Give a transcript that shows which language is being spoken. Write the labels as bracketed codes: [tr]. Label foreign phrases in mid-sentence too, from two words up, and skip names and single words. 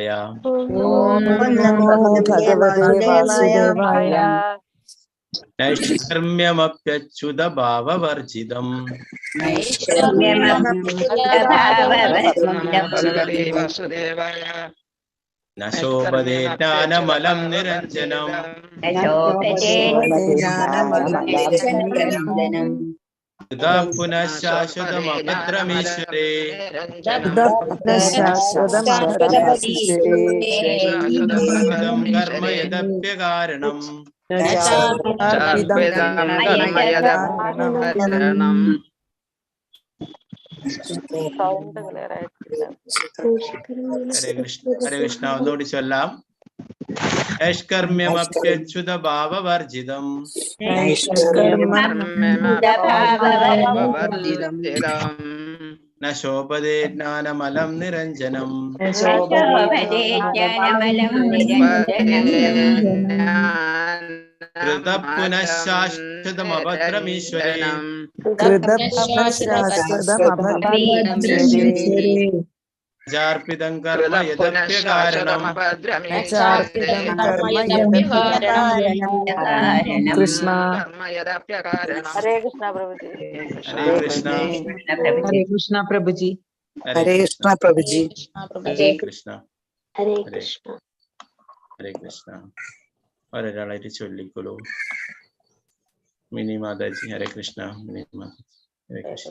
[sa] ഓം നമോ ഭഗവതേ വാസുദേവായ. നൈഷ്കർമ്യമപ്യച്യുതഭാവവർജിതം ന ശോഭതേ ജ്ഞാനമലം നിരഞ്ജനം कृतः पुनः शाश्वतमभद्रमीश्वरे कर्म यदप्यकारणम् [ml] ഹരേ കൃഷ്ണ. ഒന്നുകൂടി ചൊല്ലാം. [sa] നൈഷ്കർമ്യമപ്യച്യുതഭാവവർജിതം ന ശോഭതേ ജ്ഞാനമലം നിരഞ്ജനം कृतः पुनः शाश्वतमभद्रमीश्वरे चार्पितं कर्म यदप्यकारणम्. [ml] കൃഷ്ണ. ഹരേ കൃഷ്ണ പ്രഭുജി. ഹരേ കൃഷ്ണ. ഹരേ കൃഷ്ണ പ്രഭുജി. ഹരേ കൃഷ്ണ പ്രഭുജി. ഹരേ കൃഷ്ണ. ഹരേ കൃഷ്ണ. ഹരേ കൃഷ്ണ. ഒരാളായിട്ട് ചൊല്ലിക്കൊള്ളൂ. മിനി മാതാജി. ഹരേ കൃഷ്ണ. മിനി മാതാജി. ഹരേ കൃഷ്ണ.